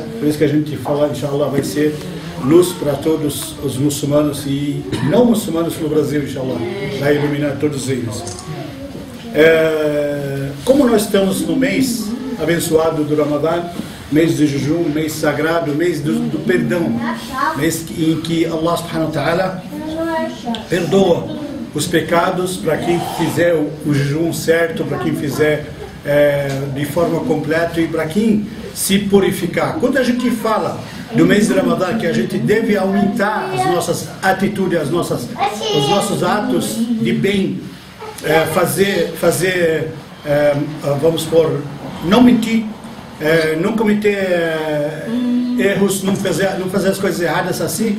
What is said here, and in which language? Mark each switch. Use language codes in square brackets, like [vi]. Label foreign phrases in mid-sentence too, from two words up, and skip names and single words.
[pt] Por isso que a gente fala, inshallah, vai ser luz para todos os muçulmanos e não muçulmanos no Brasil, inshallah. Vai iluminar todos eles. Como nós estamos no mês abençoado do Ramadã, mês de jejum, mês sagrado, mês do perdão, mês em que [ar] الله سبحانه وتعالى [pt] perdoa os pecados para quem fizer o jejum certo, para quem fizer de forma completa e para quem se purificar. Quando a gente fala do mês de Ramadã que a gente deve aumentar as nossas atitudes, os nossos atos de bem, vamos por não mentir, não cometer erros, não fazer as coisas erradas assim.